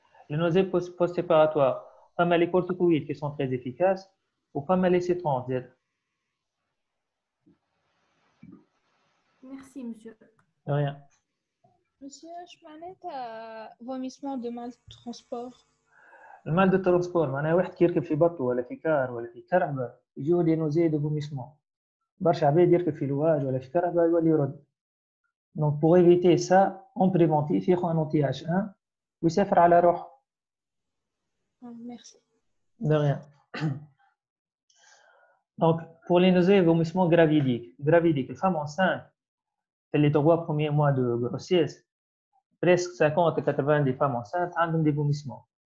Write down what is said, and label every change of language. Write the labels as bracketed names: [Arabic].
[French] Les nausées post-opératoires. Femme les corticoïdes qui sont très efficaces ou femme les cétrons. Merci, monsieur. De rien. Monsieur, je [Arabic] معناتها [French] vomissement de mal de transport. [Arabic] المال دو ترانسبور معناها واحد كي يركب في بطو ولا في كار ولا في كرهبه يجيو لي نوزي دو فوميسمون. برشا عباد يركب في لواج ولا في كرهبه يولي يرد. [French] Donc pour éviter ça, en préventif [Arabic] ياخذ [French] un anti-H1 [Arabic] ويسافر على روحه. [French] Merci. De rien. Donc pour les nausées et vomissements gravidiques, les femmes enceintes, les 3 premiers mois de grossesse, presque 50 à 80 des femmes enceintes ont des vomissements.